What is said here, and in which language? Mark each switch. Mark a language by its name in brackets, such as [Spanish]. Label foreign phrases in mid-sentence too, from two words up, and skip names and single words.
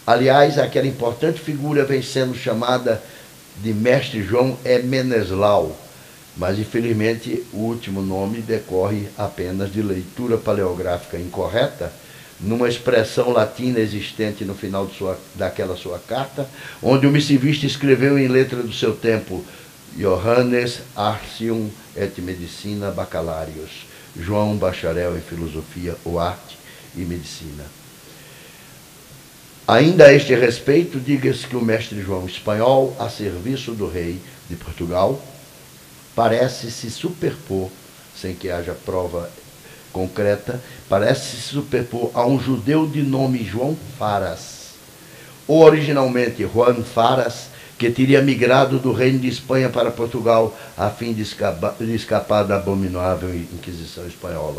[Portuguese] Aliás, aquela importante figura vem sendo chamada de Mestre João Meneslau, mas infelizmente o último nome decorre apenas de leitura paleográfica incorreta, numa expressão latina existente no final daquela sua carta, onde o missivista escreveu em letra do seu tempo: [Latin] Johannes Artium et Medicina Bacalarius, [Portuguese] João, bacharel em filosofia ou arte e medicina. Ainda a este respeito, diga-se que o mestre João espanhol, a serviço do rei de Portugal, parece se superpor, sem que haja prova concreta, parece se superpor a um judeu de nome João Faras, ou originalmente Juan Faras, que teria migrado do reino de Espanha para Portugal a fim de escapar da abominável Inquisição espanhola.